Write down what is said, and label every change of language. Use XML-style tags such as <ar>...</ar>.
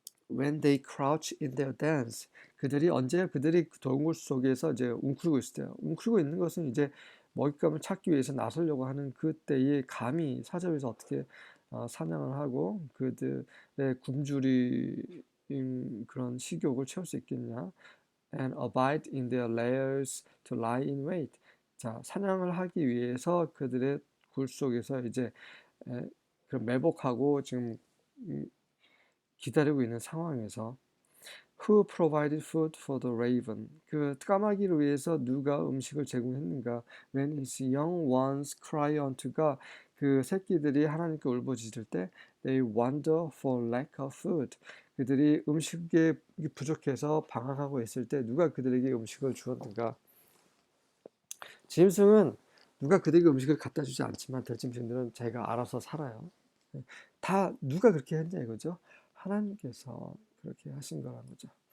<en>When they crouch in their dens,</en> <ko>그들이 동굴 속에서 이제 웅크리고 있을 때요. 웅크리고 있는 것은 이제 먹잇감을 찾기 위해서 나서려고 하는 그때에 감히 사자에서 어떻게 사냥을 하고 그들의 굶주린 그런 식욕을 채울 수 있겠냐?</ko> <en>And abide in their lairs to lie in wait.</en> <ko>자, 사냥을 하기 위해서 그들의 굴 속에서 이제 그런 매복하고 지금 기다리고 있는 상황에서</ko> <en>Who provided food for the raven?</en> <ko>그 까마귀를 위해서 누가 음식을 제공했는가?</ko> <en>When his young ones cry unto God,</en> <ko>그 새끼들이 하나님께 울부짖을 때</ko> <en>they wander for lack of food.</en> <ko>그들이 음식에 부족해서 방황하고 있을 때 누가 그들에게 음식을 주었는가? 짐승은 누가 그들에게 음식을 갖다 주지 않지만 들짐승들은 자기가 알아서 살아요. 다 누가 그렇게 했냐 이거죠. 하나님께서 그렇게 하신 거라는 거죠.</ko>